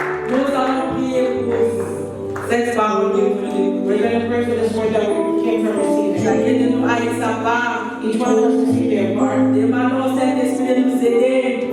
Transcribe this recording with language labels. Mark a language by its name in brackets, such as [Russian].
[French] Nous allons prier pour cette parole que vous [English] We're going to pray for this word that we came from receiving. [French] Chacun de nous a eu sa part. [English] Each one of us to see their part. [French] Demandons au Saint-Esprit de nous aider